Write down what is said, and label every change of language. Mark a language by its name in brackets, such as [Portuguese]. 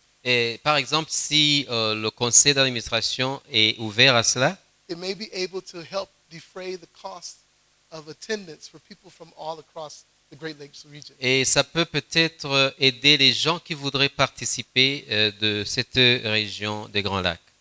[French] Et par exemple, si le conseil d'administration est ouvert à cela, [English] it may be able to help defray the cost of attendance for people from all across the Great Lakes region. [French] Et ça peut peut-être aider les gens qui voudraient participer de cette région des Grands Lacs.